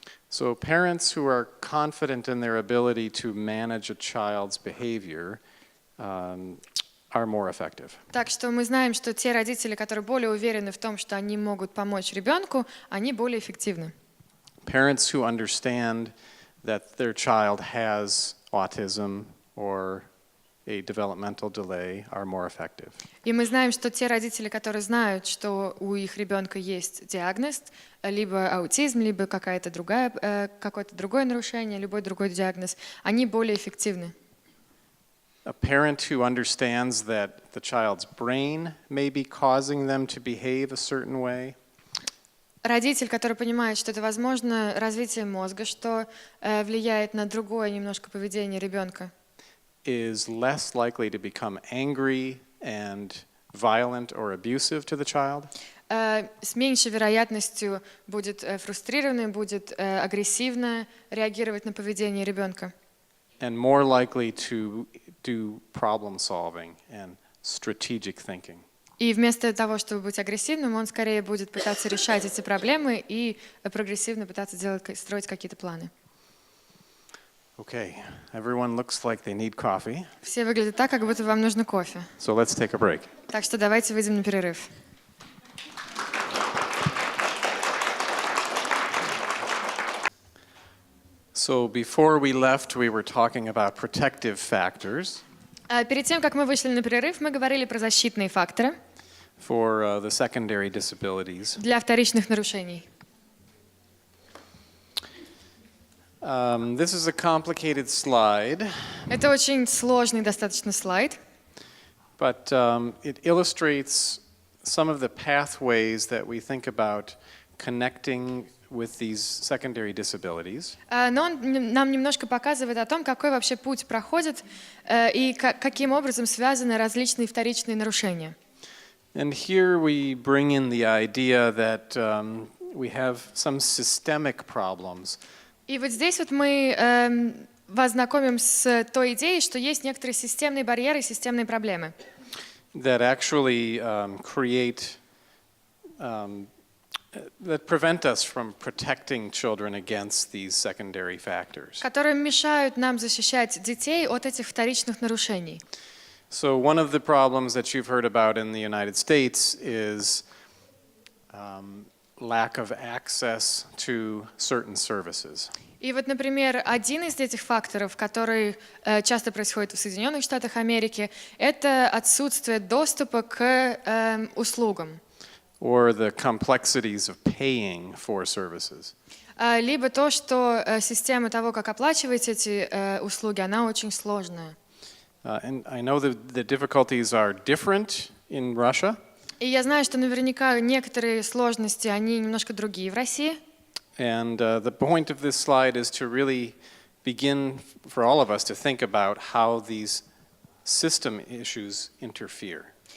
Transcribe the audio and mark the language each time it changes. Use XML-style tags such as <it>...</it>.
<en>So parents who are confident in their ability to manage a child's behavior are more effective.</en> <ru>Так что мы знаем, что те родители, которые более уверены в том, что они могут помочь ребенку, они более эффективны.</ru> <en>Parents who understand that their child has autism or a developmental delay are more effective.</en> <ru>И мы знаем, что те родители, которые знают, что у их ребенка есть диагноз, либо аутизм, либо какое-то другое нарушение, любой другой диагноз, они более эффективны.</ru> <en>A parent who understands that the child's brain may be causing them to behave a certain way</en> <ru>Родитель, который понимает, что это, возможно, развитие мозга, что влияет на другое немножко поведение ребенка,</ru> <en>is less likely to become angry and violent or abusive to the child.</en> <ru>С меньшей вероятностью будет фрустрированный, будет агрессивно реагировать на поведение ребенка.</ru> <en>And more likely to do problem solving and strategic thinking.</en> <ru>И вместо того, чтобы быть агрессивным, он скорее будет пытаться решать эти проблемы и прогрессивно пытаться строить какие-то планы.</ru> <en>Okay, everyone looks like they need coffee.</en> <ru>Все выглядят так, как будто вам нужно кофе.</ru> <en>So let's take a break.</en> <ru>Так что давайте выйдем на перерыв.</ru> <en>So before we left, we were talking about protective factors.</en> <ru>Перед тем, как мы вышли на перерыв, мы говорили про защитные факторы</ru> <en>for the secondary disabilities.</en> <ru>для вторичных нарушений.</ru> <en>This is a complicated slide,</en> <ru>Это очень сложный достаточно слайд,</ru> <en>but it illustrates some of the pathways that we think about connecting with these secondary disabilities.</en> <ru>но он нам немножко показывает о том, какой вообще путь проходит и каким образом связаны различные вторичные нарушения.</ru> <en>And here we bring in the idea that we have some systemic problems.</en> <ru>И вот здесь вот мы вас знакомим с той идеей, что есть некоторые системные барьеры, системные проблемы,</ru> <en>That actually create, that prevent us from protecting children against these secondary factors.</en> <ru>которые мешают нам защищать детей от этих вторичных нарушений.</ru> <en>So one of the problems that you've heard about in the United States is lack of access to certain services.</en> <ru>И вот, например, один из этих факторов, который часто происходит в Соединенных Штатах Америки, это отсутствие доступа к услугам.</ru> <en>Or the complexities of paying for services.</en> <ru>Либо то, что система того, как оплачивать эти услуги, она очень сложная.</ru> <en>And I know that the difficulties are different in Russia.</en> <ru>И я знаю, что наверняка некоторые сложности, они немножко другие в России.</ru> <en>And the point of this slide is to really begin for all of us to think about how these system issues interfere.</en>